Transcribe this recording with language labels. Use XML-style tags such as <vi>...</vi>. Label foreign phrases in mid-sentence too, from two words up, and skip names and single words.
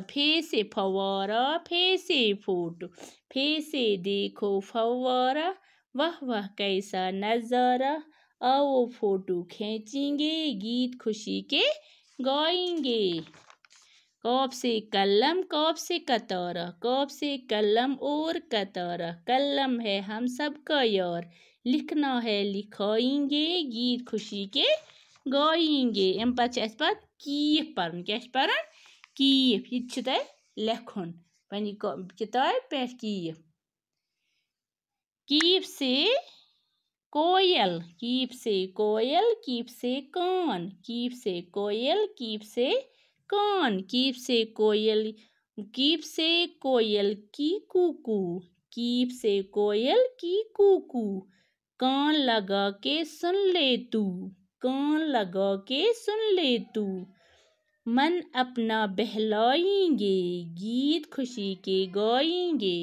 <hi>फे से फवारा, फे से फोटो, फे से देखो फवारा, वाह वाह कैसा नजारा, आओ फोटो खींचेंगे, गीत खुशी के गाएंगे। कॉफ से कलम, कॉफ से कतारा, कॉफ से कलम और कतारा, कलम है हम सबका यार, लिखना है लिखाएंगे, गीत खुशी के गाएंगे।</hi> <ks>अम पे कीफ पढ़न। क्या पढ़न? कीफ। यह लेखन पन्ने किताब पे कीफ।</ks> <hi>कीफ से कोयल, कीफ से कोयल, कीफ से कान, कीफ से कोयल, कीफ से कान, कीफ से कोयल, कीफ से कोयल की कुकू, कीफ से कोयल की कुकू, कान लगा के सुन ले तू, कान लगा के सुन ले तू, मन अपना बहलाएंगे, गीत खुशी के गाएंगे।</hi>